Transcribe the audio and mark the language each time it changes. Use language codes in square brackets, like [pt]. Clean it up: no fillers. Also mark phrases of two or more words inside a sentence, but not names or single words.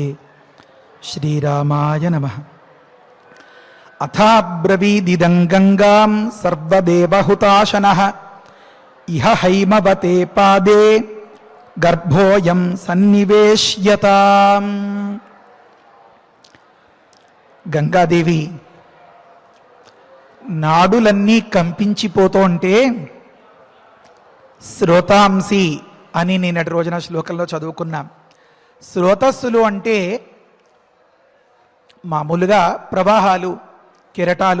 [sa] श्रीरामाय नमः। अथाब्रवीदिदं गंगां सर्वदेवहुताशनः इह हैमवते पादे गर्भोऽयं सन्निवेश्यताम्। [te] గంగాదేవి నాడులన్నీ కంపించిపోతుంటే శ్రోతాంసి అని నిన్నటి రోజున శ్లోకంలో చదువుకున్నాం. శ్రోతస్సులు అంటే మామూలుగా ప్రవాహాలు, కెరటాలు.